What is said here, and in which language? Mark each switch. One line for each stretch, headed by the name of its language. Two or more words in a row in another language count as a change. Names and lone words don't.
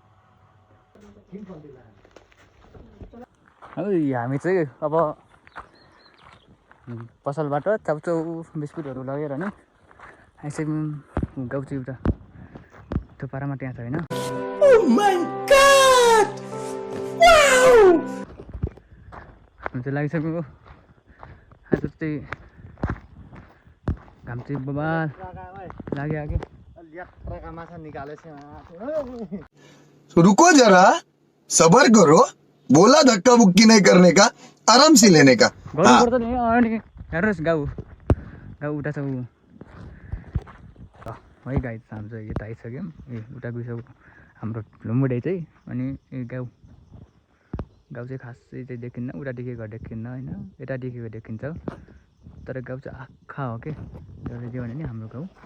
Nepali: है हामी चाहिँ अब पसलबाट चाउचाउ बिस्कुटहरू लगेर नि आइसक्यौँ गाउँ चाहिँ एउटा त्यो पारामा त्यहाँ छ होइन हामी चाहिँ लागिसक्यो आज चाहिँ घाम चाहिँ बबाल लाग्यो
Hindi: रुको जरा सबर करो बोला धक्का बुक्की नहीं करने का आराम से लेने का
Nepali: गर्नुपर्छ नि अनि हेर्नुहोस् गाउँ उता छ ऊ है गाई हामी चाहिँ यता आइसक्यौँ उता गइसक्यो हाम्रो लुम्बुडे चाहिँ अनि गाउँ चाहिँ खासै चाहिँ देखिन्न उता देखेको देखिन्न होइन यता देखेको देखिन्छ तर गाउँ चाहिँ आँखा हो कि जसले दियो भने नि हाम्रो गाउँ